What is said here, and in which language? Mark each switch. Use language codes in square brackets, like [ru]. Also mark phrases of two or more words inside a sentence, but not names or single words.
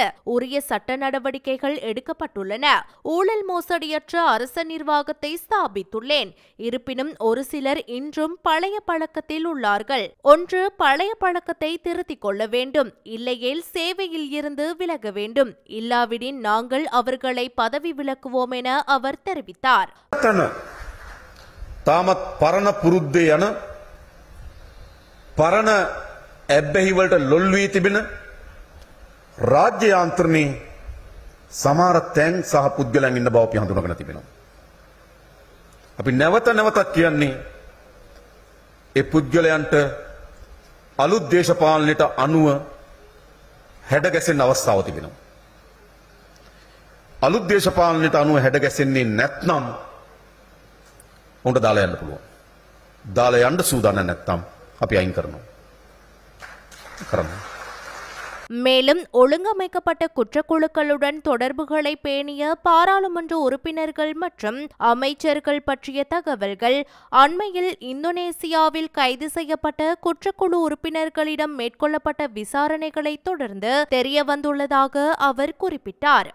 [ta] உரிய சட்ட நடவடிக்கைகள் எடுக்கப்பட்டுள்ளன. ஊழல் மோசடியற்ற அரச நிர்வாகத்தை ஸ்தாபித்துள்ளேன். இருப்பினும் ஒரு சிலர் இன்றும் பழைய பழக்கத்தில் உள்ளார்கள். ஒன்று, பழைய பழக்கத்தை திருத்திக் கொள்ள வேண்டும். இல்லையேல் சேவையில் இருந்து விலக வேண்டும். இல்லாவிடின் நாங்கள் அவர்களை பதவி விலக்குவோம் என அவர் தெரிவித்தார். [si] තාමත් පරණ පුරුද්දේ යන පරණ ඇබ්බැහිවලට ලොල් වී තිබෙන රාජ්‍ය යාන්ත්‍රණයේ සමහර තැන් සහ පුද්ගලයන් ඉන්න බව අපි හඳුනාගෙන තිබෙනවා. අපි නැවත නැවතත් කියන්නේ ඒ පුද්ගලයන්ට අලුත් දේශපාලනයට අනුව හැඩගැසෙන්න අවස්ථාව තිබෙනවා. අලුත් දේශපාලනයට අනුව හැඩගැසෙන්නේ නැත්නම් උන්ට දාලා යන්න පුළුවන්. දාලා යන්න සූදානම් නැත්නම් අපි අයින් කරනවා. [ta] மேலும் ஒழுங்கமைக்கப்பட்ட குற்றக்குழுக்களுடன் தொடர்புகளை பேணிய பாராளுமன்ற உறுப்பினர்கள் மற்றும் அமைச்சர்கள் பற்றிய தகவல்கள் அண்மையில் இந்தோனேசியாவில் கைது செய்யப்பட்ட குற்றக்குழு உறுப்பினர்களிடம் மேற்கொள்ளப்பட்ட விசாரணைகளை தொடர்ந்து தெரியவந்துள்ளதாக அவர் குறிப்பிட்டார்.